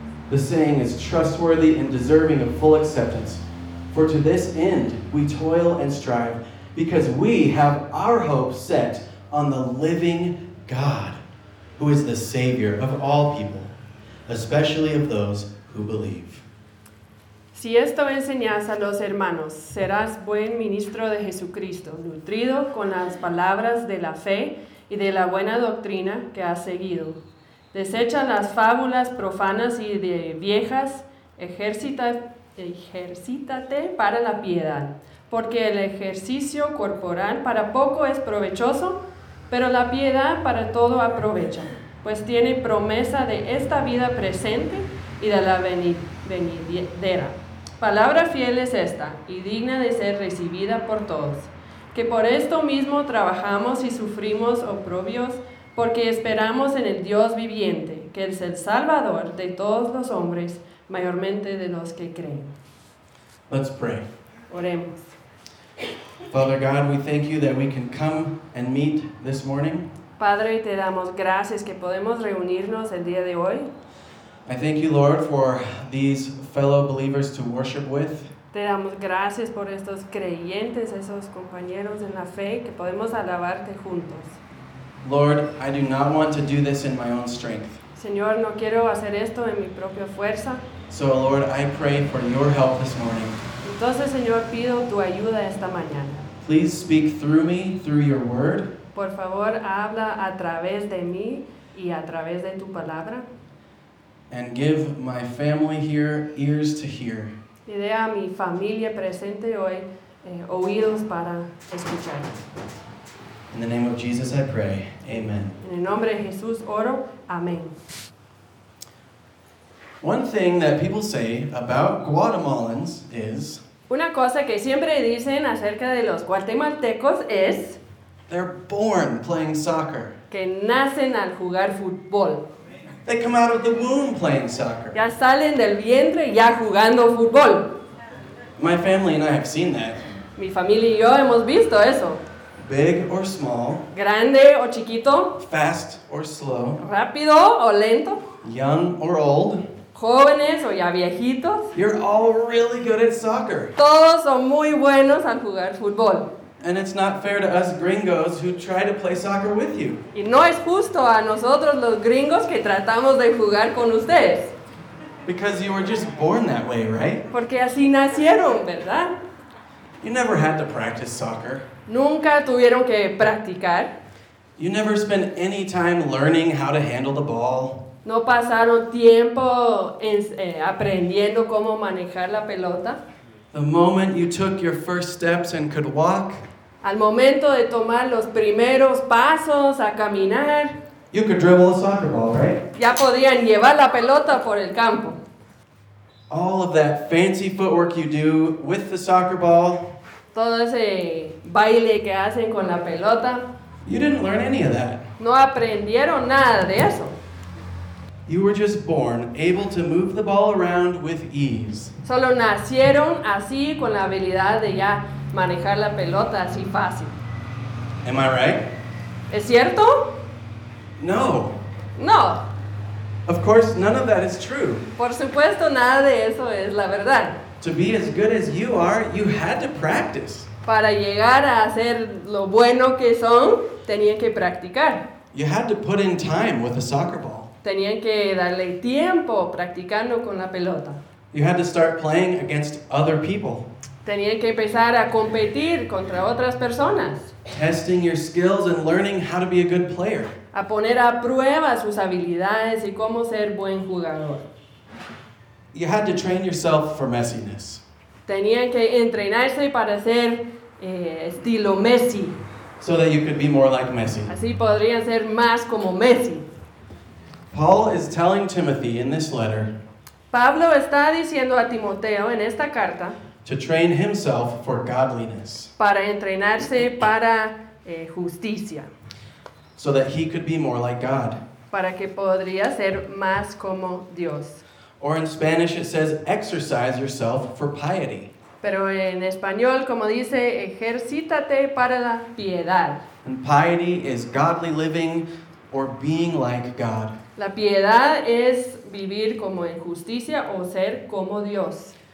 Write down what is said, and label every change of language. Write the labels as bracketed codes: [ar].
[en] The saying is trustworthy and deserving of full acceptance. For to this end we toil and strive, because we have our hope set on the living God, who is the Savior of all people, especially of those who believe. [es] Si esto enseñas a los hermanos, serás buen ministro de Jesucristo, nutrido con las palabras de la fe y de la buena doctrina que has seguido. Desecha las fábulas profanas y de viejas, ejercítate para la piedad, porque el ejercicio corporal para poco es provechoso, pero la piedad para todo aprovecha, pues tiene promesa de esta vida presente y de la venidera. Palabra fiel es esta, y digna de ser recibida por todos, que por esto mismo trabajamos y sufrimos oprobios, porque esperamos en el Dios viviente, que es el Salvador de todos los hombres, mayormente de los que creen. [en] Let's pray. [es] Oremos. [en] Father God, we thank you that we can come and meet this morning. [es] Padre, te damos gracias que podemos reunirnos el día de hoy. [en] I thank you, Lord, for these fellow believers to worship with. [es] Te damos gracias por estos creyentes, esos compañeros en la fe que podemos alabarte juntos. [en] Lord, I do not want to do this in my own strength. [es] Señor, no quiero hacer esto en mi propia fuerza. [en] So, Lord, I pray for your help this morning. [es] Entonces, Señor, pido tu ayuda esta mañana. [en] Please speak through me, through your word. [es] Por favor, habla a través de mí y a través de tu palabra. [en] And give my family here ears to hear. [es] Y dé a mi familia presente hoy oídos para escuchar. [en] In the name of Jesus, I pray. Amen. [es] En el nombre de Jesús oro. Amén. [en] One thing that people say about Guatemalans is... [es] Una cosa que siempre dicen acerca de los guatemaltecos es... [en] They're born playing soccer. [es] Que nacen al jugar fútbol. [en] They come out of the womb playing soccer. [es] Ya salen del vientre ya jugando fútbol. [en] My family and I have seen that. [es] Mi familia y yo hemos visto eso. [en] Big or small. [es] Grande o chiquito. [en] Fast or slow. [es] Rápido o lento. [en] Young or old. [es] Jóvenes o ya viejitos. [en] You're all really good at soccer. [es] Todos son muy buenos al jugar fútbol. [en] And it's not fair to us gringos who try to play soccer with you. [es] Y no es justo a nosotros los gringos que tratamos de jugar con ustedes. [en] Because you were just born that way, right? [es] Porque así nacieron, ¿verdad? [en] You never had to practice soccer. [es] Nunca tuvieron que practicar. [en] You never spent any time learning how to handle the ball. [es] No pasaron tiempo aprendiendo cómo manejar la pelota. [en] The moment you took your first steps and could walk. [es] Al momento de tomar los primeros pasos a caminar. [en] You could dribble a soccer ball, right? [es] Ya podían llevar la pelota por el campo. [en] All of that fancy footwork you do with the soccer ball. [es] Todo ese baile que hacen con la pelota. [en] You didn't learn any of that. [es] No aprendieron nada de eso. [en] You were just born able to move the ball around with ease. [es] Solo nacieron así con la habilidad de ya manejar la pelota así fácil. [en] Am I right? [es] ¿Es cierto? [en] No. [es] No. [en] Of course, none of that is true. [es] Por supuesto, nada de eso es la verdad. [en] To be as good as you are, you had to practice. [es] Para llegar a ser lo bueno que son, tenían que practicar. [en] You had to put in time with a soccer ball. [es] Tenían que darle tiempo practicando con la pelota. [en] You had to start playing against other people. [es] Tenían que empezar a competir contra otras personas. [en] Testing your skills and learning how to be a good player. [es] A poner a prueba sus habilidades y cómo ser buen jugador. [en] You had to train yourself for messiness. [es] Tenían que entrenarse para ser estilo Messi. [en] So that you could be more like Messi. [es] Así podrían ser más como Messi. [en] Paul is telling Timothy in this letter. [es] Pablo está diciendo a Timoteo en esta carta. [en] To train himself for godliness. [es] Para entrenarse para justicia. [en] So that he could be more like God. [es] Para que podría ser más como Dios. [en] Or in Spanish it says, exercise yourself for piety. [es] Pero en español, como dice, ejercítate para la piedad. [en] And piety is godly living or being like God. [es] La piedad es vivir como en justicia o ser como Dios.